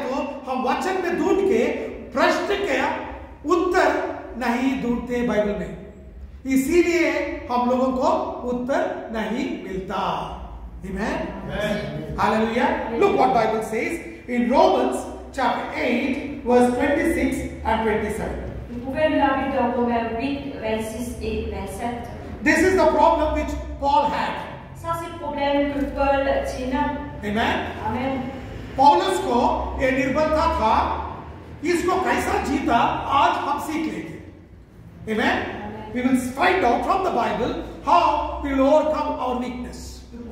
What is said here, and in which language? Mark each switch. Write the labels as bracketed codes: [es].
[hi] तो हम वचन में ढूंढ के प्रश्न का उत्तर नहीं ढूंढते बाइबल में, इसीलिए हम लोगों को उत्तर नहीं मिलता. [en] Amen. Hallelujah. Look what Bible says in Romans chapter 8 verse 26 and 27. [fr] Vous pouvez le lire dans Romains 8 26 et 27. [en] This is the problem which Paul had. [fr] Ça c'est le problème que Paul tient. [en] Amen. Amen. [hi] पौलुस को ये निर्बलता था, इसको कैसा जीता आज हम सीख लेंगे. [en] Amen. We will find out from the Bible how we will overcome our weakness.